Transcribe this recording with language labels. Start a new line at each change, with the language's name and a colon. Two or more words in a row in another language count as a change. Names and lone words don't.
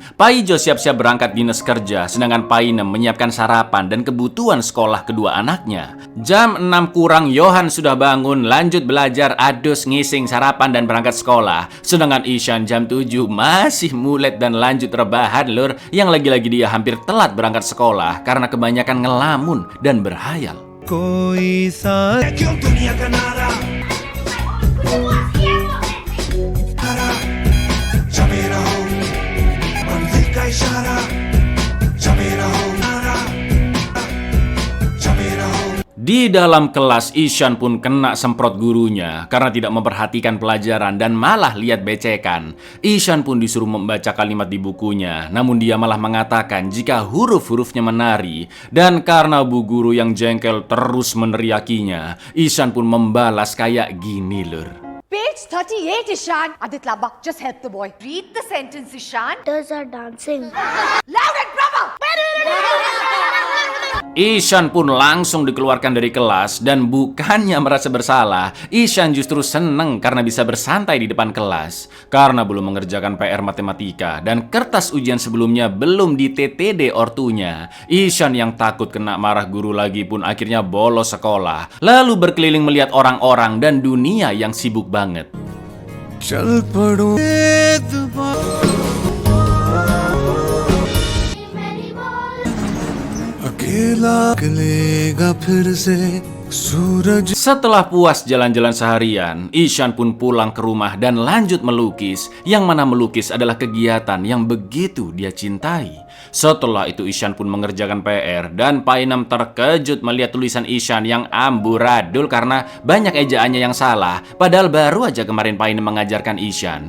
Indonesian: Paijo siap-siap berangkat dinas kerja, sedangkan Painem menyiapkan sarapan dan kebutuhan sekolah kedua anaknya. Jam 6 kurang Johan sudah bangun, lanjut belajar, adus, ngising, sarapan dan berangkat sekolah. Sedangkan Ishan jam 7 masih mulet dan lanjut rebahan, lur, yang lagi-lagi dia hampir telat berangkat sekolah karena kebanyakan ngelamun dan berhayal.
Hindi: कोई सा क्यों दुनिया का नारा जमे रहो मंजिल का इशारा जमे रहो नारा जमे रहो.
Indonesian: Di dalam kelas, Ishan pun kena semprot gurunya karena tidak memperhatikan pelajaran dan malah lihat becekan. Ishan pun disuruh membaca kalimat di bukunya, namun dia malah mengatakan jika huruf-hurufnya menari. Dan karena bu guru yang jengkel terus meneriakinya, Ishan pun membalas kayak gini lur.
English: Page 38, Ishan. Adit Laba, just help the boy. Read the sentence, Ishan. Others are dancing. Loud and proper.
Indonesian: Ishan pun langsung dikeluarkan dari kelas dan bukannya merasa bersalah, Ishan justru seneng karena bisa bersantai di depan kelas. Karena belum mengerjakan PR matematika dan kertas ujian sebelumnya belum di TTD ortunya, Ishan yang takut kena marah guru lagi pun akhirnya bolos sekolah. Lalu berkeliling melihat orang-orang dan dunia yang sibuk banget.
Hindi: चल पड़ो अकेला निकलेगा फिर से सूरज.
Indonesian: Setelah puas jalan-jalan seharian, Ishan pun pulang ke rumah dan lanjut melukis, yang mana melukis adalah kegiatan yang begitu dia cintai. Setelah itu Ishan pun mengerjakan PR dan Painem terkejut melihat tulisan Ishan yang amburadul karena banyak ejaannya yang salah, padahal baru aja kemarin Painem mengajarkan Ishan.